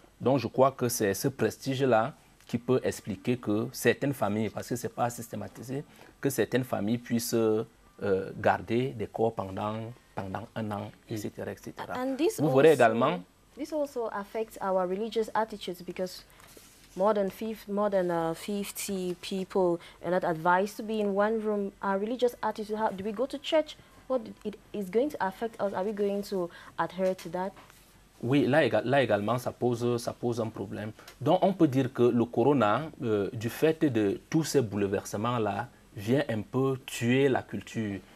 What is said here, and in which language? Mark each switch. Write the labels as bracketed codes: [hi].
[fr] Donc, je crois que c'est ce prestige-là qui peut expliquer que certaines familles, parce que ce n'est pas systématisé, que certaines familles puissent garder des corps pendant 1 an, etc. etc. Vous verrez également... [en] This also affects our religious attitudes because more than 50 people are not advised to be in one room. Our religious attitude, how do we go to church? What it is going to affect us? Are we going to adhere to that? [fr] Oui, là également, ça pose un problème. Donc, on peut dire que le corona, du fait de tous ces bouleversements-là, vient un peu tuer la culture.